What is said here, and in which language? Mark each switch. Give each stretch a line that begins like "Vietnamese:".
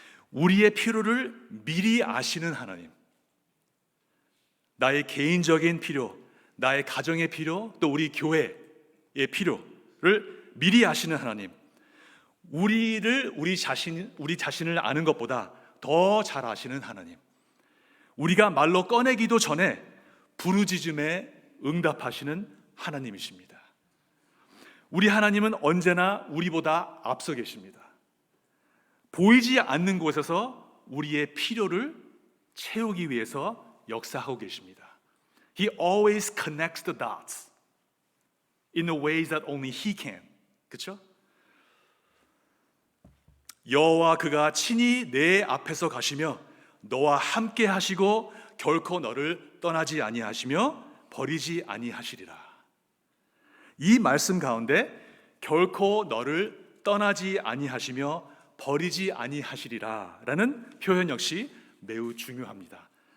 Korean: 우리의 필요를 미리 아시는 하나님, 나의 개인적인 필요, 나의 가정의 필요, 또 우리 교회의 필요를 미리 아시는 하나님, 우리 자신을 아는 것보다 더 잘 아시는 하나님, 우리가 말로 꺼내기도 전에 부르짖음에 응답하시는 하나님이십니다. 우리 하나님은 언제나 우리보다 앞서 계십니다. 보이지 않는 곳에서 우리의 필요를 채우기 위해서 역사하고 계십니다.
English: He always connects the dots in the ways that only He can.
Korean: 그렇죠? 여호와 그가 친히 내 앞에서 가시며 너와 함께 하시고 결코 너를 떠나지 아니하시며 버리지 아니하시리라. 이 말씀 가운데 결코 너를 떠나지 아니하시며 버리지 아니하시리라 라는 표현 역시 매우 중요합니다.